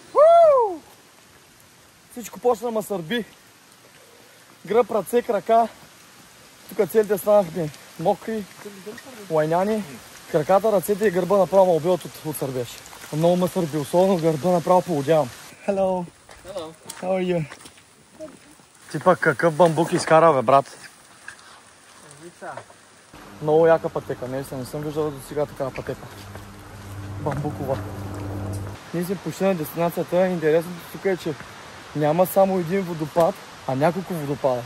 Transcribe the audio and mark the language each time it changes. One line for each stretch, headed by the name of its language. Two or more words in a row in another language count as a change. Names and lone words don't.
Bulgarian: Всичко почна да ме сърби. Гръб, ръце, крака. Тук целите станахме мокри, лайняни. Краката, ръцете и гърба направо ме убиват от сърбеж. Много ме сърби, особено гърба направо полудявам.
English: Hello. Hello. How are you?
Bulgarian: Ти пък какъв бамбук изкара, бе, брат? Много яка пътека, не съм виждал до сега такава пътека. Бамбукова. Ние сме почти на дестинацията. Интересното тук е, че няма само един водопад, а няколко водопада.